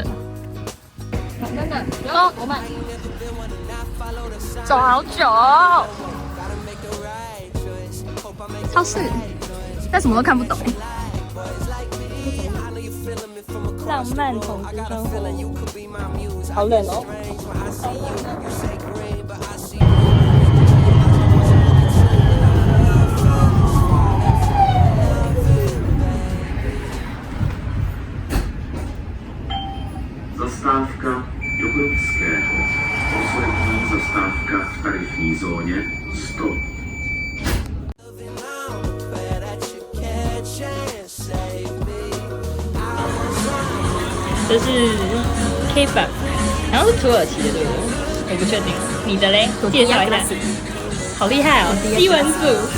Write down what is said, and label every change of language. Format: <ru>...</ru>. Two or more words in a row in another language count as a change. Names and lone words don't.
<zh>真的，哦，我买。走好久哦。超市，但什么都看不懂。浪漫统治生活，好冷哦。</zh> <cs>Zastávka Jokovického. Poslední zastávka v tarifní zóně 100.</cs> <zh>这是 K-pop， 然后是土耳其的对不对？我不确定。你的嘞？介绍一下。好厉害哦，西文组。</zh>